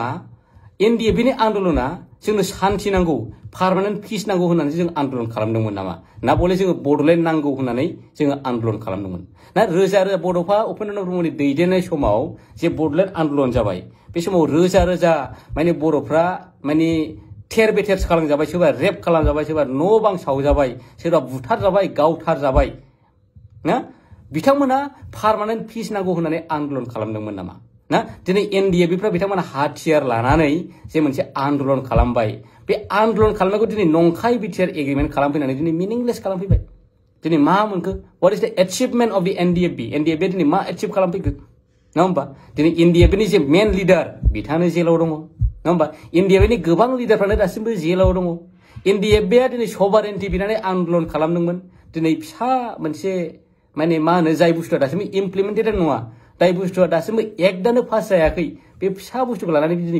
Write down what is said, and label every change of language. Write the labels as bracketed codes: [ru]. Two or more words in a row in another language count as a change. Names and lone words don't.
[brx] एनडिएफबिनि आन्दोलना जोंनो शान्ति नांगौ [en] permanent peace [brx] नांगौ होननानै जों आन्दोलन खालामदोंमोन नामा ना बले जोङो बड'लेण्ड नांगौ होननानै जोङो आन्दोलन खालामदोंमोन ना रोजा रोजा बड'फा उपेन्द्र ब्रह्मनि दैदेननाय समाव जे बड'लेण्ड आन्दोलन जाबाय बे समाव रोजा रोजा माने बर'फ्रा माने थेर बेथेर खालामजाबाय सोरबा रेप खालामजाबाय सोरबा न' बां सावजाबाय सोरबा बुथारजाबाय गावथारजाबाय ना बिथांमोना [en] permanent peace [brx] नांगौ होननानै आन्दोलन खालामदोंमोन नामा ना दिनै एनडिएफबिफ्रा बिथांमोना हाथियार लानानै जे मोनसे आन्दोलन खालामबाय बे आन्दोलन खालामनायखौ दिनै नंखाय [en] BTR agreement [brx] खालामफैनानै दिनै मिनिंलेस खालामफैबाय दिनै मा मोनखो [en] what is the achievement of the [brx] एनडिएफबि दिनै मा एचिभ खालामफैखो नङा होमबा दिनै एनडिएफबिनि जे [en] main leader [brx] बिथाङानो जेलाव दङ नङा होमबा एनडिएफबिनि गोबां लिडारफ्रानो दासिमबो जेलाव दङ एनडिएफबिआ दिनै सभारेन्टि बिनानै आन्दोलन खालामदोंमोन दिनै फिसा मोनसे माने मा होनो जाय बुस्थुआ दासिमबो इमप्लिमेन्टेड नङा जाय बुस्थुआ दासिमबो एकदानो पास जायाखै बे फिसा बुस्थुखौ लानानै दिनै